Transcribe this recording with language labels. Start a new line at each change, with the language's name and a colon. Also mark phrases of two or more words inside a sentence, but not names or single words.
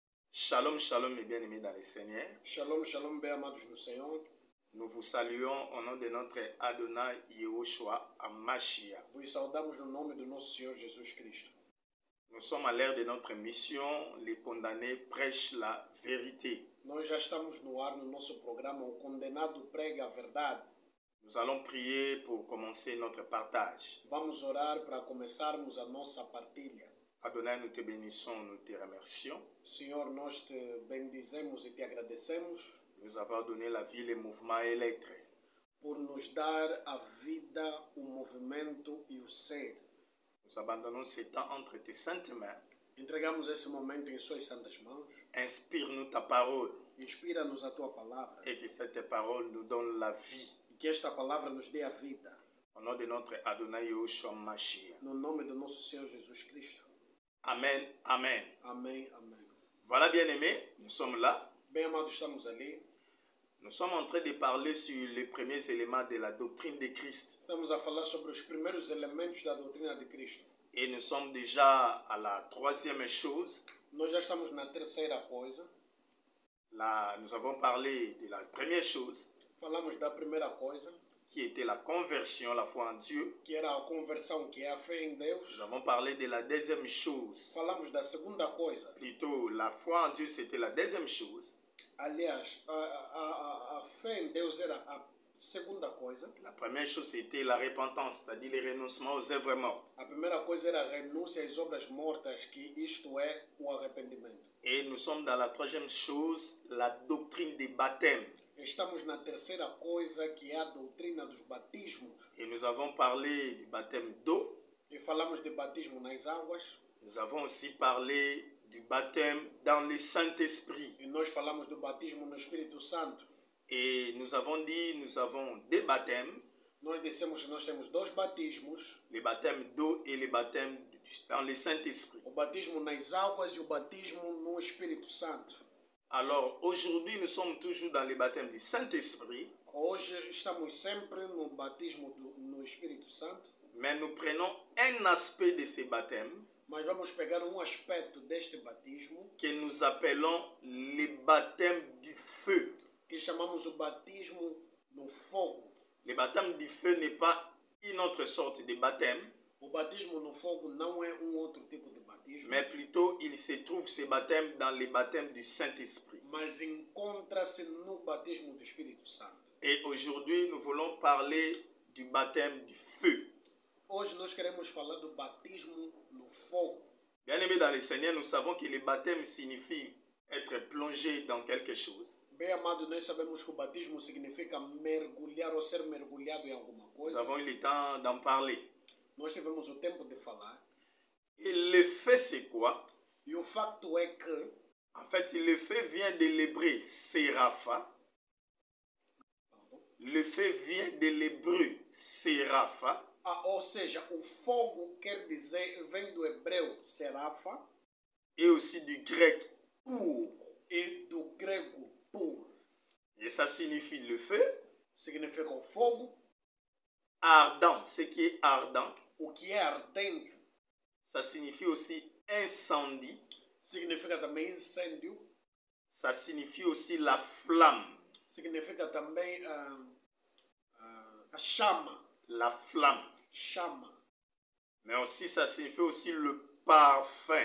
Hebrew: Shalom, shalom
French: mes bien-aimés dans le Seigneur.
Hebrew: Shalom, shalom,
Portuguese: bem amados no Senhor.
French: Nous vous saluons au nom de notre Adonai Yehoshua Hamashiach.
Portuguese: Vos saudamos no nome do nosso Senhor Jesus Cristo.
French: Nous sommes à l'ère de notre mission. Les condamnés prêchent la vérité.
Portuguese: Nós já estamos no ar no nosso programa O Condenado Prega a Verdade.
French: Nous allons prier pour commencer notre partage.
Portuguese: Vamos orar para começarmos a nossa partilha.
French: Adonai, nous te bénissons, nous te remercions.
Portuguese: Senhor, nós te bendizemos e te agradecemos
French: Nous avoir donné la vie, les mouvements et l'être.
Portuguese: por nos dar a vida, o movimento e o ser.
French: Nous abandonnons ce temps entre tes saintes mains.
Portuguese: Entregamos esse momento em suas santas mãos.
French: Inspire-nous ta parole
Portuguese: Inspira-nos a tua palavra
French: et que cette parole nous donne la vie.
Portuguese: e que esta palavra nos dê a vida.
French: Au nom de notre Adonai Yehoshua Hamashiach.
Portuguese: No nome do nosso Senhor Jesus Cristo.
French: Amen, amen.
Portuguese: Amém, amém.
French: Voilà, bien-aimés, nous sommes là.
Portuguese: Bem amados, estamos ali.
French: Nous sommes en train de parler sur les premiers éléments de la doctrine de Christ.
Portuguese: Estamos a falar sobre os primeiros elementos da doutrina de Cristo.
French: Et nous sommes déjà à la troisième chose.
Portuguese: Nós já estamos na terceira coisa.
French: Là, nous avons parlé de la première chose,
Portuguese: Falamos da primeira coisa,
French: qui était la conversion, la foi en Dieu.
Portuguese: que era a conversão, que é a fé em Deus.
French: Nous avons parlé de la deuxième chose.
Portuguese: Falamos da segunda coisa.
French: Plutôt, la foi en Dieu, c'était la deuxième chose.
Portuguese: Aliás, a fé em Deus era a segunda coisa.
French: La première chose, c'était la repentance, c'est-à-dire le renoncement aux œuvres mortes.
Portuguese: A primeira coisa era a renúncia às obras mortas, que isto é o arrependimento.
French: Et nous sommes dans la troisième chose, la doctrine des baptêmes.
Portuguese: Estamos na terceira coisa, que é a doutrina dos batismos.
French: Et nous avons parlé du baptême d'eau.
Portuguese: E falamos de batismo nas águas.
French: Nous avons aussi parlé du baptême dans le Saint-Esprit.
Portuguese: E nós falamos do batismo no Espírito Santo.
French: Et nous avons dit, nous avons des baptêmes,
Portuguese: Nós dissemos que nós temos dois batismos.
French: les baptêmes d'eau et les baptêmes dans le Saint-Esprit.
Portuguese: O batismo nas águas e o batismo no Espírito Santo.
French: Alors aujourd'hui, nous sommes toujours dans le baptême du Saint-Esprit,
Portuguese: Hoje estamos sempre no batismo no Espírito Santo.
French: mais nous prenons un aspect de ces baptêmes
Portuguese: Mas vamos pegar aspecto deste batismo,
French: que nous appelons le baptême du feu.
Portuguese: que chamamos o batismo no fogo.
French: Le baptême du feu n'est pas une autre sorte de baptême,
Portuguese: O batismo no fogo não é outro tipo de batismo,
French: mais plutôt il se trouve ce baptême dans le baptême du Saint-Esprit.
Portuguese: mas encontra-se no batismo do Espírito Santo.
French: Et aujourd'hui, nous voulons parler du baptême du feu.
Portuguese: Hoje nós queremos falar do batismo no fogo.
French: Bien-aimés dans le Seigneur, nous savons que le baptême signifie être plongé dans quelque chose.
Portuguese: Bem amado, nós sabemos que o batismo significa mergulhar ou ser mergulhado em alguma
French: Nous
Portuguese: coisa.
French: avons eu le temps d'en parler.
Portuguese: Nós tivemos o tempo de falar.
French: Et le feu, c'est quoi?
Portuguese: E o facto é que,
French: En fait, le feu vient de l'hébreu sérapha. Le feu vient de l'hébreu sérapha.
Portuguese: ou seja, o fogo quer dizer, vem do hebreu serafa
French: Et aussi du grec pour.
Portuguese: e do grego pur.
French: Et ça signifie le feu.
Portuguese: Significa o fogo,
French: Ardent, ce qui est ardent.
Portuguese: o que é ardente.
French: Ça signifie aussi incendie.
Portuguese: Significa também incêndio.
French: Ça signifie aussi la flamme.
Portuguese: Significa também a chama.
French: La flamme.
Portuguese: Chama.
French: Mais aussi, ça signifie aussi le parfum.